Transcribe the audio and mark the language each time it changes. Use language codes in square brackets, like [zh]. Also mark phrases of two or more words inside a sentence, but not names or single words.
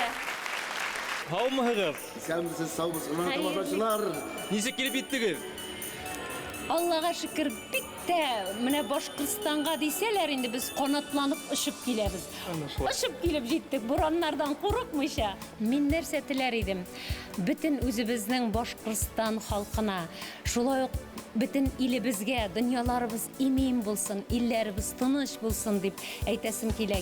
[ba] Һаумыһығыҙ? [tt] Исәнмесез, саубыз, тамашачылар. [ba] Нисек килеп еттегеҙ? [tt] Аллаға шөкөр, бик менә Башкортстанга дисәләр инде без канатланып очып киләбез. Очып килеп җиттек, бураннардан курыкмыйча. Мин нәрсә теләр идем? Бөтен үзебезнең Башкортстан халкына, шулай ук бөтен илебезгә, дөньяларыбыз имин булсын, илләребез тыныч булсын дип әйтәсем килә.